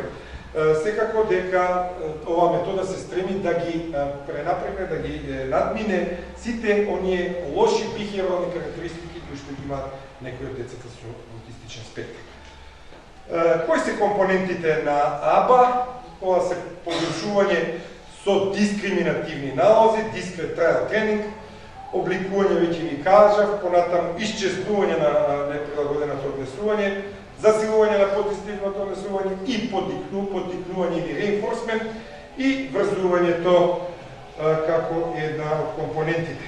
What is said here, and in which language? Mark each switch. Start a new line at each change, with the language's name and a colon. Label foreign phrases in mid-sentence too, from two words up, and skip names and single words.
Macedonian: Секако дека ова метода се стреми да ги пренапрегне, да ги надмине сите оние лоши бихевиорални карактеристики кои што ги имаат некои од децата со аутистичен спектар. Кои се компонентите на АБА? Ова се подрушување со дискриминативни налози,
English: discrete trial training,
Macedonian: обликување, веќе ви кажав, понатаму исчезнување на неприлагоденото однесување, засилување на позитивното однесување и поттикнување или reinforcement и врзувањето како една од компонентите.